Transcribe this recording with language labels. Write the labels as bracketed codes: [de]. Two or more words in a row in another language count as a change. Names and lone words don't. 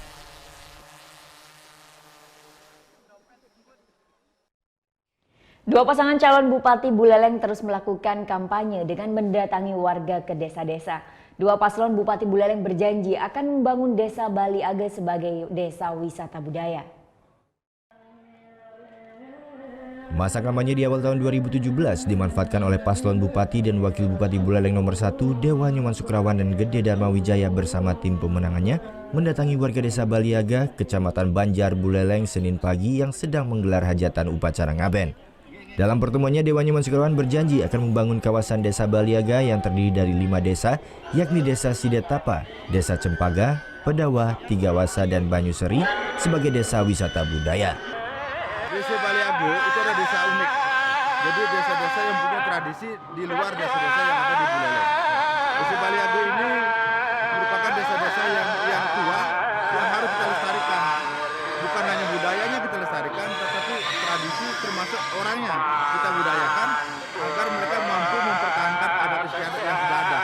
[id] Dua pasangan calon Bupati Buleleng terus melakukan kampanye dengan mendatangi warga ke desa-desa. Dua paslon Bupati Buleleng berjanji akan membangun Desa Bali Age sebagai desa wisata budaya. Masa kampanye di awal tahun 2017 dimanfaatkan oleh paslon Bupati dan Wakil Bupati Buleleng nomor 1 Dewa Nyoman Sukrawan dan Gede Dharma Wijaya bersama tim pemenangannya mendatangi warga Desa Bali Age, Kecamatan Banjar, Buleleng, Senin pagi yang sedang menggelar hajatan upacara ngaben. Dalam pertemuannya, Dewa Nyoman Sukrawan berjanji akan membangun kawasan Desa Bali Age yang terdiri dari 5 desa, yakni Desa Sidetapa, Desa Cempaga, Pedawa, Tigawasa, dan Banyuseri sebagai desa wisata budaya. Desa Bali Age itu ada desa unik. Jadi desa-desa yang punya tradisi di luar desa-desa yang ada di Buleleng. Desa Bali Age ini merupakan desa-desa yang tua yang harus kita lestarikan. Bukan hanya budayanya kita lestarikan, tetapi tradisi termasuk orangnya kita budayakan agar mereka mampu mempertahankan adat istiadat yang sudah ada.